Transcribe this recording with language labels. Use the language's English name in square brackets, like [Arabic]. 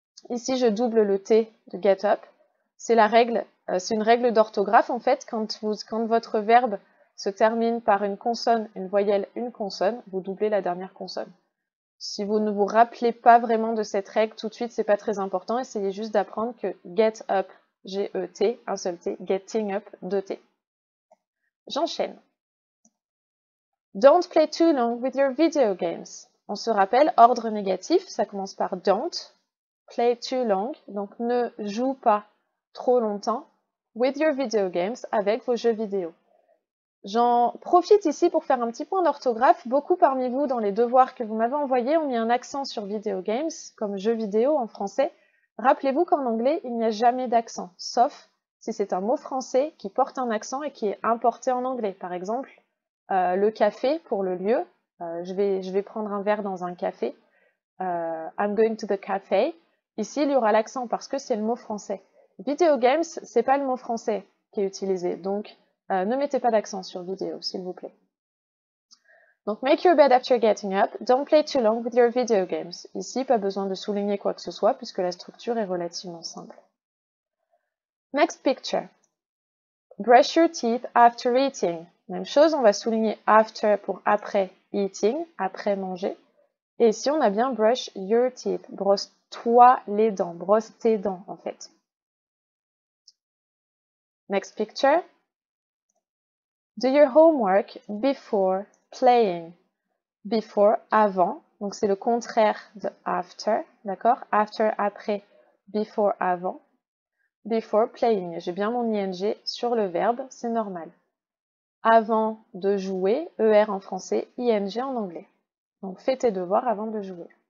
[French] Ici je double le T de get up, c'est la règle, c'est une règle d'orthographe en fait, quand votre verbe se termine par une consonne, une voyelle, une consonne, vous doublez la dernière consonne. Si vous ne vous rappelez pas vraiment de cette règle tout de suite, c'est pas très important, essayez juste d'apprendre que get up, G-E-T, un seul T, getting up, deux T. J'enchaîne. [English] Don't play too long with your video games. [French] On se rappelle, ordre négatif, ça commence par don't, [English] play too long, [French] donc ne joue pas trop longtemps, [English] with your video games, [French] avec vos jeux vidéo. J'en profite ici pour faire un petit point d'orthographe. Beaucoup parmi vous, dans les devoirs que vous m'avez envoyés, ont mis un accent sur video games, comme jeux vidéo en français. Rappelez-vous qu'en anglais, il n'y a jamais d'accent, sauf si c'est un mot français qui porte un accent et qui est importé en anglais. Par exemple, le café pour le lieu. Je vais prendre un verre dans un café. [English] I'm going to the cafe. [French] Ici, il y aura l'accent parce que c'est le mot français. Video games, c'est pas le mot français qui est utilisé. Donc, ne mettez pas d'accent sur vidéo, s'il vous plaît. [English] Donc, make your bed after getting up. Don't play too long with your video games. [French] Ici, pas besoin de souligner quoi que ce soit puisque la structure est relativement simple. [English] Next picture. Brush your teeth after eating. [French] Même chose, on va souligner after pour après eating, après manger. Et ici, on a bien [English] brush your teeth. [French] Brosse-toi les dents. Brosse tes dents, en fait. [English] Next picture. Do your homework before playing. [French] Before, avant. Donc, c'est le contraire de after. D'accord? After, après. Before, avant. Before playing. J'ai bien mon ing sur le verbe, c'est normal. Avant de jouer, ER en français, ING en anglais. Donc, fais tes devoirs avant de jouer.